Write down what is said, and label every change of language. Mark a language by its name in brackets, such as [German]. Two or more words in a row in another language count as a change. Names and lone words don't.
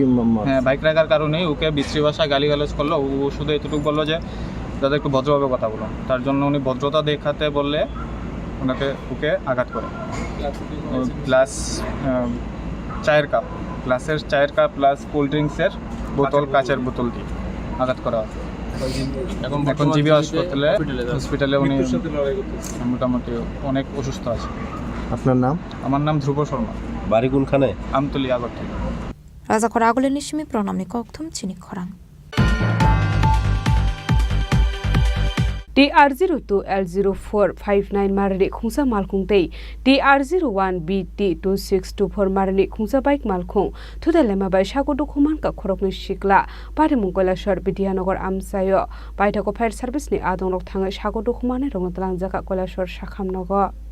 [Bangla] হ্যাঁ বাইক রাখার কারণেই ওকে বিশ্রী ভাষায় গালিগালাজ করলো ও শুধু এতটুকু বললো যে দাদা একটু ভদ্রভাবে কথা বলো তার জন্য উনি ভদ্রতা দেখাতে বললে ওকে আঘাত করে গ্লাস চায়ের কাপ গ্লাসের চায়ের কাপ প্লাস [English] cold drinks [Bangla] বোতল কাচের বোতল দিয়ে আঘাত করা হয় এখন জিবি হসপিটালে উনি মোটামুটি অনেক অসুস্থ আছে আপনার নাম আমার নাম ধ্রুব শর্মা বাড়ি কোনখানে আমতলি আগরতলা [Kok Borok] Raja Koragule Nishimi Pronamni Koktum Chini Khorang TR02L0459 Marani Khungsa Malkung Tei TR01BT2624 Marani Khungsa Bike Malkung Thuda Lema Bai Shago Dokuman Ka Khorokni Shikla Pari Mungkola Shor Bidianogor Amsayo Baitako Fire Service ni Adong Rok Thanga Shago Dokumane Rongtalang Jaka Kola Shor Shakhamnogo